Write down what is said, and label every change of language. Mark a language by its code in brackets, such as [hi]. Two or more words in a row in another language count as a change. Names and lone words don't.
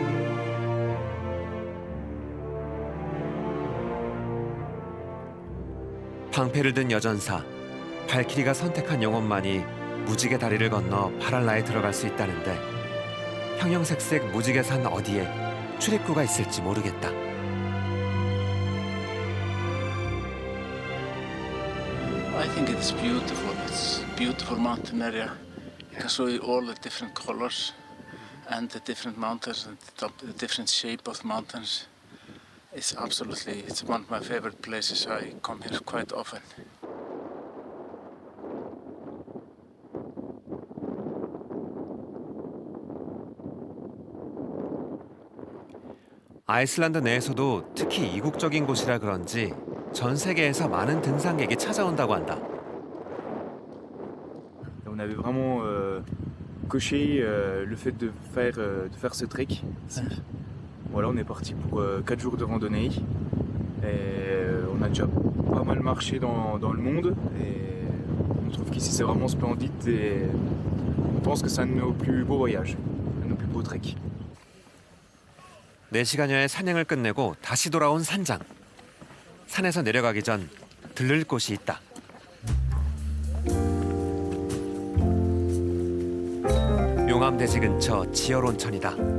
[ko] 방패를 든 여전사 발키리가 선택한 영혼만이 무지개 다리를 건너 파랄라에 들어갈 수 있다는데 형형색색 무지개산 어디에 출입구가 있을지 모르겠다. [en] I think it's beautiful. It's beautiful mountain area. You can show you all the different colors and the different mountains and the different shape of the mountains. It's one of my favorite places. I come here quite often. 아이슬란드 내에서도 특히 이국적인 곳이라 그런지 전 세계에서 많은 등산객이 찾아온다고 한다. [fr] On avait vraiment coché le fait de faire ce trek ici. Voilà, on est parti pour 4 jours de randonnée et on a déjà pas mal marché dans le monde et on trouve qu'ici c'est vraiment splendide et on pense que c'est un de nos plus beaux voyages, un de nos plus beaux treks. [ko] 4시간여의 산행을 끝내고 다시 돌아온 산장. 산에서 내려가기 전 들를 곳이 있다. 용암대지 근처 지열 온천이다.